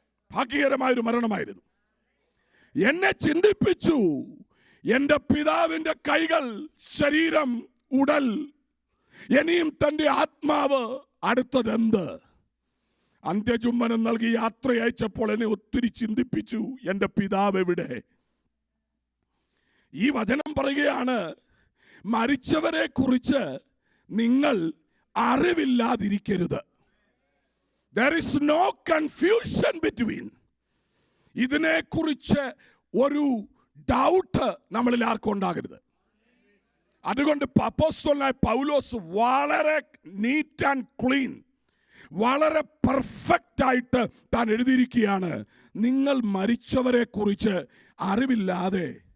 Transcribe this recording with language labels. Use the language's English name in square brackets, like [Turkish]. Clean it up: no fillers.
[Malayalam] ഭാഗ്യകരമായൊരു മരണമായിരുന്നു. എന്നെ ചിന്തിപ്പിച്ചു, എൻ്റെ പിതാവിൻ്റെ കൈകൾ, ശരീരം, ഉടൽ, ഇനിയും തൻ്റെ ആത്മാവ്, അടുത്തതെന്ത്? അന്ത്യചുംബനം നൽകി യാത്രയച്ചപ്പോൾ എന്നെ ഒത്തിരി ചിന്തിപ്പിച്ചു, എൻ്റെ പിതാവ് എവിടെ? ഈ വചനം പറയുകയാണ്, മരിച്ചവരെ കുറിച്ച് നിങ്ങൾ അറിവില്ലാതിരിക്കരുത്. [English] There is no confusion between. [Malayalam] ഇതിനെക്കുറിച്ച് ഒരു ഡൗട്ട് നമ്മളിൽ ആർക്കും ഉണ്ടാകരുത്. അതുകൊണ്ട് അപ്പോസ്തലനായ പൗലോസ് വളരെ [English] neat and clean, [Malayalam] വളരെ പെർഫെക്റ്റ് ആയിട്ട് താൻ എഴുതിയിരിക്കുകയാണ്, നിങ്ങൾ മരിച്ചവരെ കുറിച്ച് അറിവില്ലാതെ.